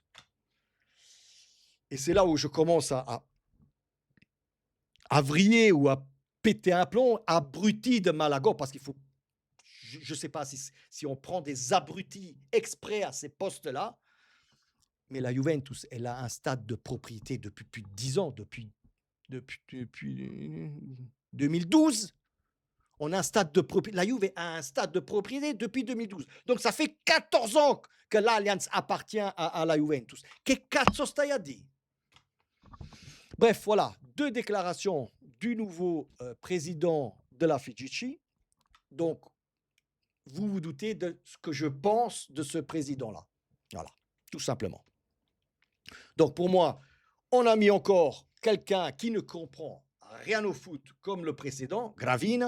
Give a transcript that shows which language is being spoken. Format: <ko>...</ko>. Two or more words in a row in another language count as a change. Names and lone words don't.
<fr>Et c'est là où je commence à vriller ou à péter un plomb, abruti de Malaga, parce qu'il faut je ne sais pas si on prend des abrutis exprès à ces postes-là, mais la Juventus, elle a un stade de propriété depuis plus de 10 ans, depuis 2012. On a un stade de propriété. La Juve a un stade de propriété depuis 2012. Donc ça fait 14 ans que l'Allianz appartient à la Juventus.</fr> <it>Che cazzo stai a dire?</it> <fr>Bref, voilà, 2 déclarations du nouveau président de la FIGC. Donc, vous vous doutez de ce que je pense de ce président-là. Voilà, tout simplement. Donc, pour moi, on a mis encore quelqu'un qui ne comprend rien au foot comme le précédent, Gravina.</fr>